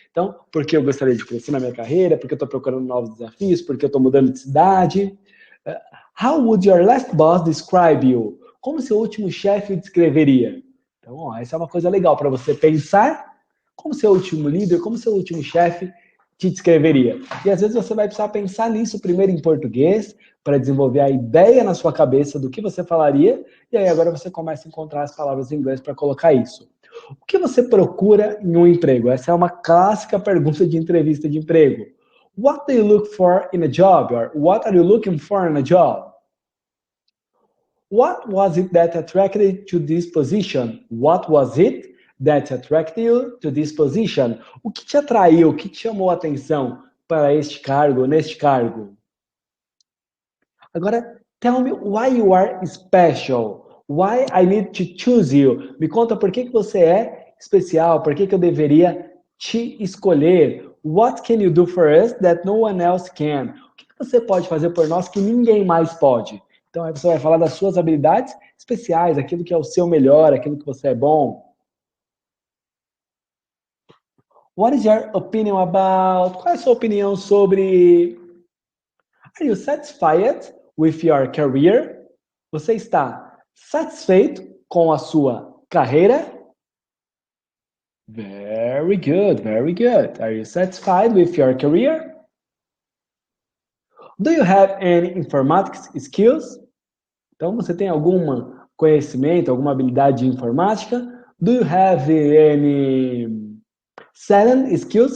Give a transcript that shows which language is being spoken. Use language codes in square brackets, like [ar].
[pt] Então, porque eu gostaria de crescer na minha carreira, porque eu estou procurando novos desafios, porque eu estou mudando de cidade. [en] How would your last boss describe you? [pt] Como seu último chefe o descreveria? Então, essa é uma coisa legal para você pensar como seu último líder, como seu último chefe te descreveria. E às vezes você vai precisar pensar nisso primeiro em português, para desenvolver a ideia na sua cabeça do que você falaria, e aí agora você começa a encontrar as palavras em inglês para colocar isso. O que você procura em um emprego? Essa é uma clássica pergunta de entrevista de emprego. [en] What do you look for in a job? Or what are you looking for in a job? What was it that attracted you to this position? What was it that attracted you to this position? [pt] O que te atraiu, o que te chamou a atenção para este cargo, neste cargo? [en] Agora, tell me why you are special. Why I need to choose you. [pt] Me conta por que você é especial, por que eu deveria te escolher. [en] What can you do for us that no one else can? [pt] O que você pode fazer por nós que ninguém mais pode? Então, aí você vai falar das suas habilidades especiais, aquilo que é o seu melhor, aquilo que você é bom. [en] What is your opinion about? [pt] Qual é a sua opinião sobre... [en] Are you satisfied with your career? [pt] Você está satisfeito com a sua carreira? [en] Very good, very good. Are you satisfied with your career? Do you have any informatics skills? [pt] Então, você tem algum conhecimento, alguma habilidade de informática? [en] Do you have any selling skills?